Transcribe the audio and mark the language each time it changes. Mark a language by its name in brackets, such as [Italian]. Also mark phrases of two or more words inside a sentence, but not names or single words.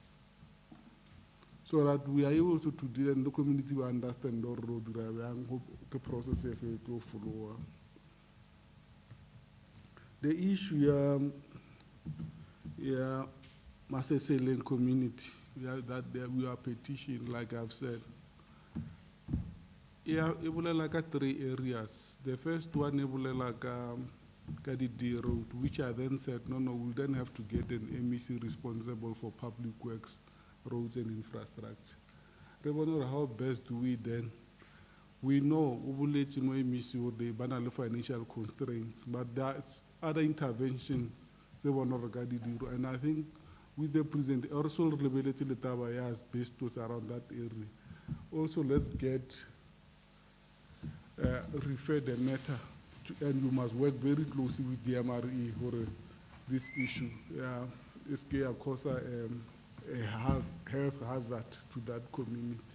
[English] So that we are able to do, and the community will understand the process of it will follow. The issue, Masesele community, that we are petitioning, like I've said. Yeah, [Southern Sotho] e bolela ka 3 areas. [English] The first one [Southern Sotho] e bolela ka di [English] D road, which I then said, no, we'll then have to get an MEC responsible for public works, roads and infrastructure. [Southern Sotho] Re bone hore [English] how best do we then? We know [Southern Sotho] o boletse mo MEC hore ba na le [English] financial constraints, but there's other interventions [Southern Sotho] tse bone hore ka di diro. [English] And I think with the present, also [Southern Sotho] re lebeletse le taba ya [English] asbestos around that area. Also, let's get refer the matter to, and you must work very closely with the MRE for this issue. It's going to cause a health hazard to that community.